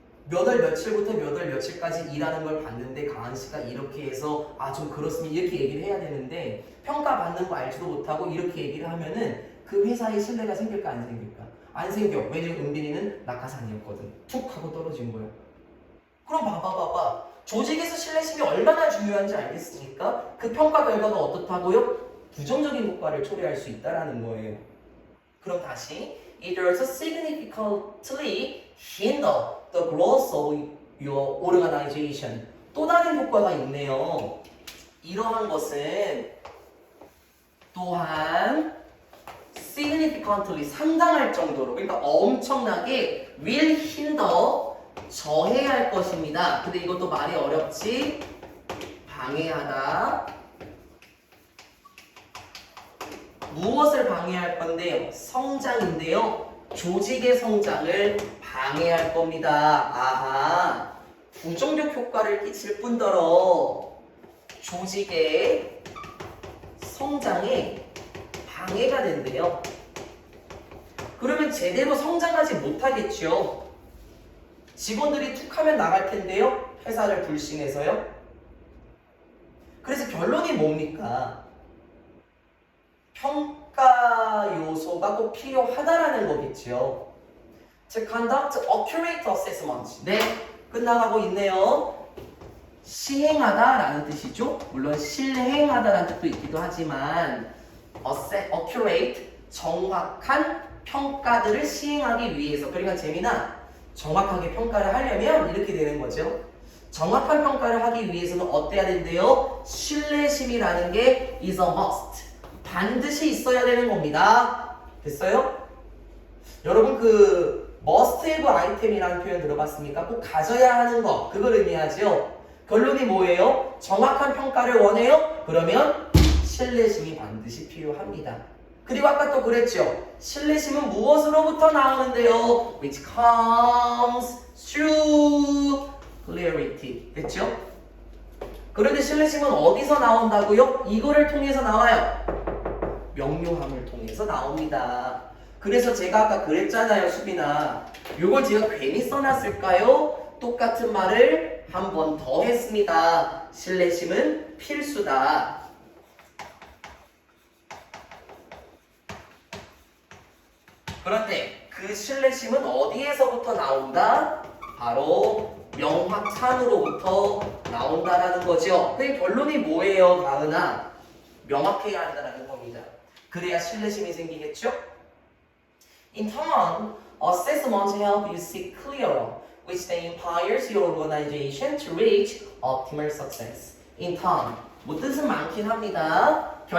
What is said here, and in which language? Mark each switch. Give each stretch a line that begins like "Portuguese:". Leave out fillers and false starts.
Korean: 몇 월 며칠부터 몇 월 며칠까지 일하는 걸 봤는데 가은 씨가 이렇게 해서 좀 그렇습니다 이렇게 얘기를 해야 되는데 평가받는 거 알지도 못하고 이렇게 얘기를 하면은 그 회사에 신뢰가 생길까 안 생길까? 안 생겨. 왜냐면 은빈이는 낙하산이었거든. 툭 하고 떨어진 거야. 그럼 봐봐. 조직에서 신뢰심이 얼마나 중요한지 알겠습니까? 그 평가 결과가 어떻다고요? 부정적인 효과를 초래할 수 있다라는 거예요. 그럼 다시
English: It also significantly hinder the growth of your organization.
Korean: 또 다른 효과가 있네요. 이러한 것은 또한 significantly 상당할 정도로 그러니까 엄청나게
English: will hinder
Korean: 저해할 것입니다. 근데 이것도 말이 어렵지. 방해하다. 무엇을 방해할 건데요? 성장인데요. 조직의 성장을 방해할 겁니다. 아하. 부정적 효과를 끼칠 뿐더러 조직의 성장에 방해가 된대요. 그러면 제대로 성장하지 못하겠죠. 직원들이 툭 하면 나갈 텐데요. 회사를 불신해서요. 그래서 결론이 뭡니까? 평가 요소가 꼭 필요하다라는 거겠죠.
English: To conduct accurate assessment.
Korean: 네, 끝나가고 있네요. 시행하다라는 뜻이죠. 물론 실행하다라는 뜻도 있기도 하지만 accurate, 정확한 평가들을 시행하기 위해서. 그러니까 재민아, 정확하게 평가를 하려면 이렇게 되는 거죠. 정확한 평가를 하기 위해서는 어때야 된대요? 신뢰심이라는 게
English: is a must.
Korean: 반드시 있어야 되는 겁니다. 됐어요? 여러분 must have 아이템이라는 표현 들어봤습니까? 꼭 가져야 하는 거, 그걸 의미하죠. 결론이 뭐예요? 정확한 평가를 원해요? 그러면 신뢰심이 반드시 필요합니다. 그리고 아까 또 그랬죠. 신뢰심은 무엇으로부터 나오는데요?
English: Which comes through clarity.
Korean: 됐죠? 그런데 신뢰심은 어디서 나온다고요? 이거를 통해서 나와요. 명료함을 통해서 나옵니다. 그래서 제가 아까 그랬잖아요, 수빈아. 요걸 제가 괜히 써놨을까요? 똑같은 말을 한 번 더 했습니다. 신뢰심은 필수다. 그런데 그 신뢰심은 어디에서부터 나온다? 바로 명확함으로부터 나온다라는 거죠. 그 결론이 뭐예요, 가은아? 명확해야 한다는 겁니다. 그래야 신뢰심이 생기겠죠?
English: In turn, assessment help you see clearer, which then empowers your organization to reach optimal success. In turn,
Korean: 뭐 뜻은 많긴 합니다.